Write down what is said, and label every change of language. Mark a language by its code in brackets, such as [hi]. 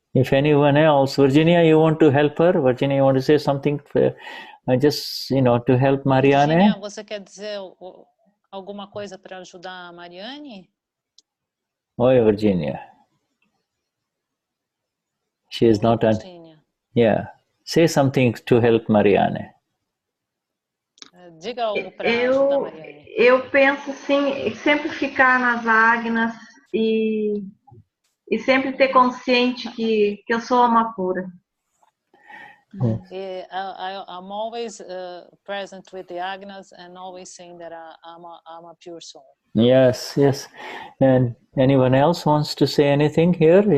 [en] If anyone else, Virginia, you want to help her? Virginia, you want to say something? Just to help Marianne. [pt] Virginia, você quer dizer alguma coisa para ajudar a Marianne? Oi, Virginia. [en] She is not. Virginia. Yeah. Say something to help Marianne. [pt] Diga algo para ajudar Marianne. Eu penso assim, sempre ficar nas Agnas e sempre ter consciente que eu sou alma pura. [en] I'm always present with the Agnas and always saying that I'm a pure soul. Yes. And anyone else wants to say anything here?